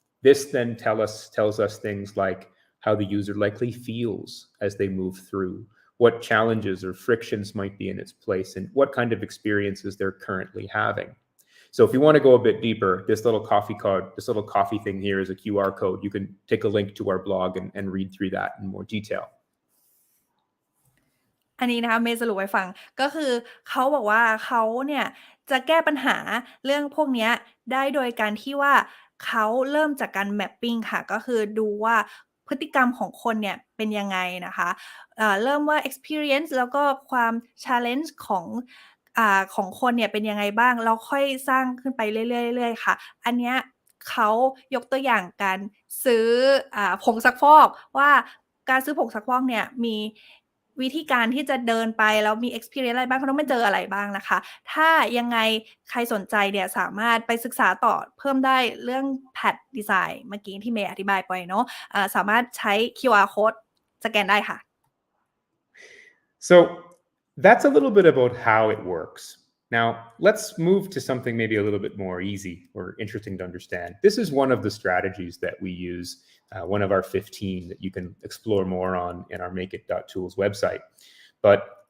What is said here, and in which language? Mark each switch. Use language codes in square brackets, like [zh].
[en] This then tells us things like how the user likely feels as they move through, what challenges or frictions might be in its place, and what kind of experiences they're currently having. So if you want to go a bit deeper, this little coffee thing here is a QR code. You can take a link to our blog and read through that in more detail. [th] อันนี้นะคะเมย์สรุปให้ฟังก็คือเขาบอกว่าเขาเนี่ยจะแก้ปัญหาเรื่องพวกเนี้ยได้โดยการที่ว่าเขาเริ่มจากการ mapping ค่ะก็คือดูว่าพฤติกรรมของคนเนี่ยเป็นยังไงนะคะเริ่มว่า experience แล้วก็ความ challenge ข องคนเนี่ยเป็นยังไงบ้างแล้วค่อยสร้างขึ้นไปเรื่อยๆค่ะอันเนี้ยเขายกตัวอย่างการซื้อผงซักฟอกว่าการซื้อผงซักฟอกเนี่ยมีวิธีการที่จะเดินไปแล้วมี experience อะไรบ้างเขาต้องไม่เจออะไรบ้างนะคะถ้ายังไงใครสนใจเนี่ยสามารถไปศึกษาต่อเพิ่มได้เรื่อง path design เมื่อกี้ที่เมย์อธิบายไปเนาะสามารถใช้ QR code สแกนได้ค่ะ [en] So that's a little bit about how it works. Now, let's move to something maybe a little bit more easy or interesting to understand. This is one of the strategies that we use, one of our 15 that you can explore more on in our Makeit.tools website. But